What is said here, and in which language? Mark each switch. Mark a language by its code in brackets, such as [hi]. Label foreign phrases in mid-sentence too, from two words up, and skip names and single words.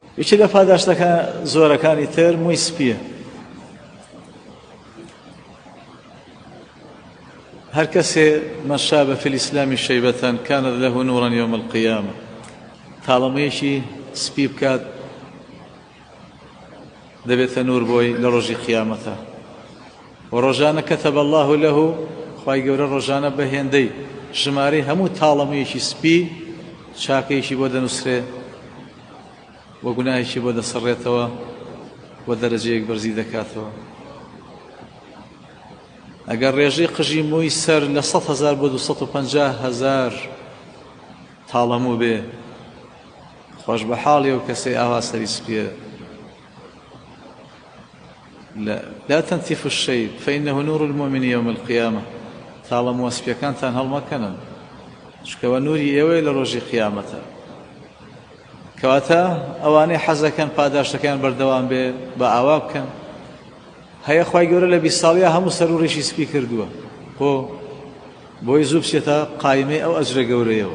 [ckb] یەکێک لە پاداشتەکە زۆرەکانی تر مووی سپیە. هەر کەسێ [ar] من شاب في الإسلام شيبة كانت له نورا يوم القيامة، [ckb] تاڵەمەیەکی سپی بکات دەبێتە نور بۆی لە ڕۆژی قیامەتە. و ڕۆژانە [ar] كتب الله له، [ckb] خوای گەورە ڕۆژانە بە هێندەی ژمارەی هەموو تاڵەمەیەکی سپی چاکەیەکی بۆ دەنووسرێ و گوناهێکی بۆ دەسەڕێتەوە و دەرەجەیەک بەرزی دەکاتەوە. ئەگەر ڕێژەی قژی مووی سەر لە 100,000 بۆ 250,000 تاڵەموو بێ، خۆش بە حاڵی و کەسەی ئاوا سەری سپیە. [ar] لا تنتف الشيب فإنه نور المؤمن يوم القيامة. [ckb] تاڵەمووە سپیەکانتان هەڵمەکەنن، چکەوە نوری ئێوەی لە ڕۆژی قیامەتە. کەواتە ئەوانەی حەزەکەن پاداشتەکان بەردەوام بێ بە ئاوا بکەن. هەیە خوای گەورە لە 20 ساڵیە هەموو سەر و ڕێشی سپی کردووە، بۆی زوو بچێتە قایمەی ئەو ئەجرە گەورەیەوە.